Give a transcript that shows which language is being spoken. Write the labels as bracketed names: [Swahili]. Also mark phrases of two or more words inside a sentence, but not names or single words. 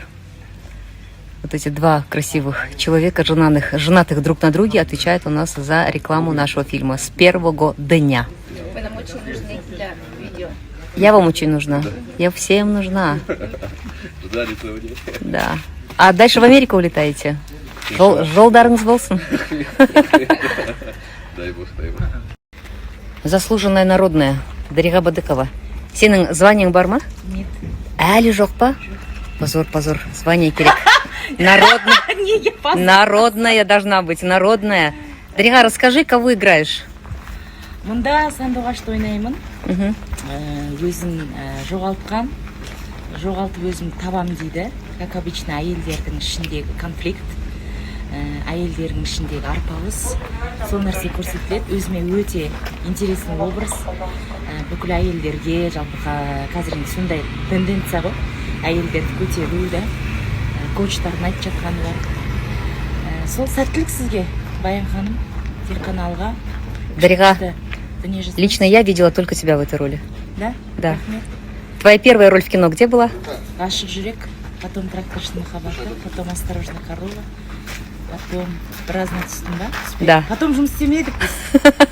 [Russian] Вот эти два красивых человека, женатых друг на друге, отвечают у нас за рекламу нашего фильма с первого дня. Вы нам очень нужны для видео. Я вам очень нужна. Я всем нужна. Да. А дальше в Америку улетаете? [Kazakh] Жолдарыңыз болсын. [Russian] Заслуженная народная. [Kazakh] Дариға Бадыкова. Сенің званиең бар ма? [Russian] Нет. [Kazakh] Әлі жоқ па? Позор. Звание керек. [Russian] Народная должна быть. Народная. Дариға, расскажи, кого играешь? [Kazakh] Мында сандуғашты ойнаймын. Өзін жоғалтып өзім табам дейді. [Russian] Как обычно, [Kazakh] әйелдердің ішіндегі конфликт, әйелдердің ішіндегі арпалыс, сол нәрсе көрсетіледі. Өзіме өте [Russian] интересный образ. [Kazakh] Бүкіл әйелдерге жалпы қазір сондай тенденция ғой. Әйелдерді көтеру да, коучтардың айтып жатқаны бар. Сол сәттілік сізге, Баян ханым, телеканалға. [Russian] Дариға, лично я видела только тебя в этой роли. Да? Да. [Kazakh] Рахмет. [Russian] Твоя первая роль в кино где была? [Kazakh] Ғашық жүрек, потом тракторшының махаббаты, [Russian] потом осторожно корова, потом разные [Kazakh] түсін ба? [Russian] Да. [Kazakh] Потом жұмыс істемедік біз.